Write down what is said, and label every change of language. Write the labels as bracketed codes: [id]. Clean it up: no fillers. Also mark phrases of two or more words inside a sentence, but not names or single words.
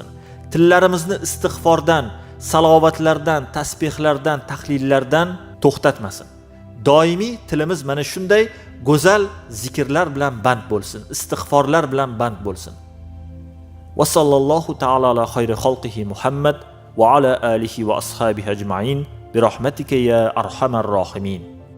[uz] Tillarimizni istig'fordan, salovatlardan, tasbihlardan, tahlillardan to'xtatmasin. Doimiy tilimiz mana shunday go'zal zikrlar bilan band bo'lsin, istig'forlar bilan band bo'lsin. [ar] وصلى الله تعالى على خير خلقه محمد وعلى آله وأصحابه أجمعين برحمتك يا أرحم الراحمين.